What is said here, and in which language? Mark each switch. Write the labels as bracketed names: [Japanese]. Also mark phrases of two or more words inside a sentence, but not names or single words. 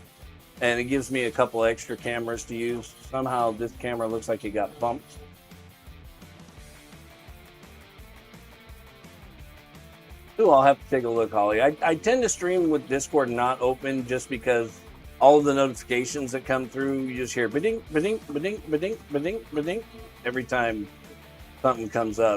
[English] And it gives me a couple extra cameras to use. Somehow this camera looks like it got bumped. Ooh, I'll have to take a look, Holly. I tend to stream with Discord not open just because all of the notifications that come through, you just hear ba-ding, ba-ding, ba-ding, ba-ding, ba-ding, ba-ding every time something comes up.